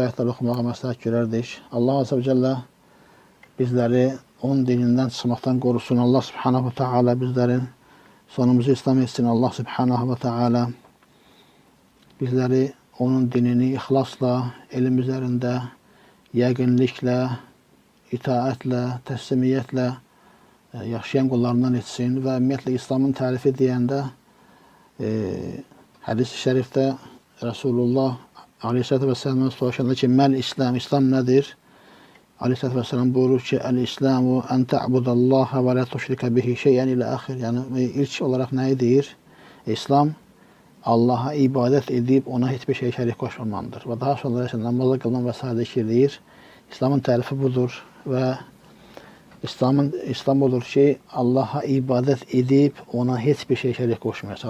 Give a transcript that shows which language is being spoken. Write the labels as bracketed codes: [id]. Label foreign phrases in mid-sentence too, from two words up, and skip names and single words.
[tr] ayetler okumağı məsləhət görərdik. Allah [ar] عز وجل [tr] bizleri onun dininden çıkmaktan korusun. [ar] الله سبحانه وتعالى [tr] bizlerin sonumuzu İslam etsin. [ar] الله سبحانه وتعالى [tr] bizleri onun dinini ihlasla, elim üzerinde, [az] yəqinliklə, itaətle, təslimiyyətlə yaşayan qullarından etsin və ümumiyyətlə İslamın tərifi deyəndə hadis-i şərifdə Resulullah [ar] عليه الصلاة والسلام'ın [az] soruşanda ki, [ar] ما الإسلام, [az] İslam nədir? [ar] عليه الصلاة والسلام [az] buyurur ki, [ar] الإسلام أن تعبد الله ولا تشرك به شيئا [az] ilə axir. Yəni ilk olarak nəyi deyir? [tr] İslam Allah'a ibadet edip ona hiçbir şey şərik koşmamandır. Ve daha sonra ise namazı kılman vesaire işləyir. İslamın tarifi budur ve İslam olur ki Allah'a ibadet edip ona hiçbir şey şərik koşmayasın.